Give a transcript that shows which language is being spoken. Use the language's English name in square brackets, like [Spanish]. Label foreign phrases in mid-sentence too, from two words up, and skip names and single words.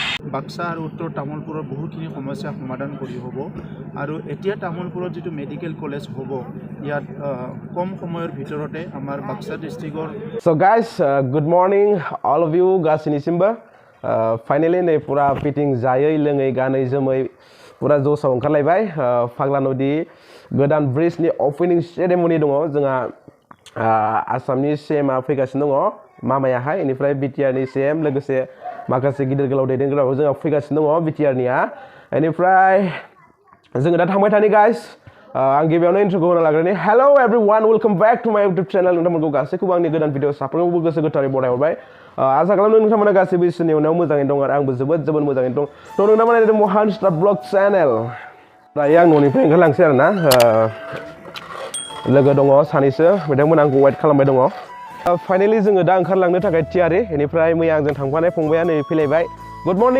[Assamese] বাক্সা আৰু উত্তৰ তামুলপুৰৰ বহুখিনি সমস্যা সমাধান কৰি হ'ব আৰু এতিয়া তামুলপুৰত যিটো মেডিকেল কলেজ হ'ব ইয়াত কম সময়ৰ ভিতৰতে আমাৰ বাক্সা ডিস্ট্ৰিক্টৰ [English] So guys, good morning all of you [Bodo] गासिनिसिमबो फाइनली नै पुरा फिटिं जायै लोङै गानै जोमै पुरा जसाव ओंखारलायबाय फाग्लानदि गोदान ब्रिजनि ओपनिं सेरेमनि दङ जोंहा आसामनि सीएमआ फैगासिनो दङ मामायाहाय इनिफ्राय बिटिआरनि सीएम लोगोसे माखासे गिदिर गोलाव दैदेनगिरिफोराबो जोंहा फैगासिनो दङ बिटिआरनिया इनिफ्राय जोङो दा थांबाय थानि गाइस आं गिबियावनो इन्ट्रोखौ होना लाग्रोनि [English] hello everyone welcome back to my YouTube channel [Bodo] नोंथांमोनखौ गासैखौबो आंनि गोदान भिडिअ साफ्रोमबो गोसो गोथारै बरायहरबाय आसा खालामो नोंथांमोना गासैबो इसोरनि अननायाव मोजाङै दं आरो आंबो जोबोद मोजाङै दं थ' नोंथांमोना नायदों महानस्टा ब्लग चेनेल दायो आं न'निफ्राय ओंखारलांसै आरोना लोगो दङ सानैसो बिथांमोना आंखौ वेट खालामबाय दङ फाइनली जोङो दा ओंखारलांनो थाखाय थियारि इनिफ्राय मैया आंजों थांफानाय फंबाया नै फैलायबाय [English] good morning